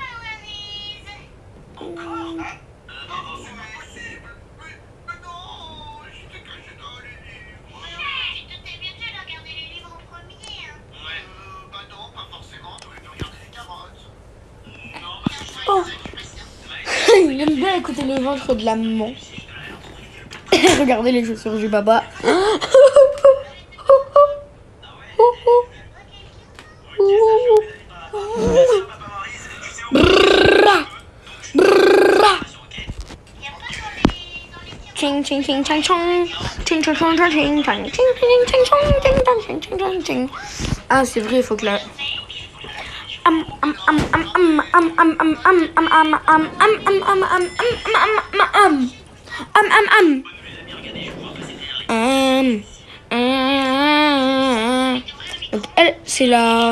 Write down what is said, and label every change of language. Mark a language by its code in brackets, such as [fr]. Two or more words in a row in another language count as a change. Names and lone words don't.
[fr] Tu te t'es bien de regarder les livres en premier. Hein. Ouais. Bah non, pas forcément. T'aurais pu regarder les carottes. Non, parce que je Oh. Il aime bien écouter le ventre de la maman. Regardez les chaussures du baba. Ching ching ching ching chong. Ching ching chong chong ching chong. Ching ching ching chong ching chong ching ching chong ching. Ah c'est vrai, il faut que la Donc elle c'est la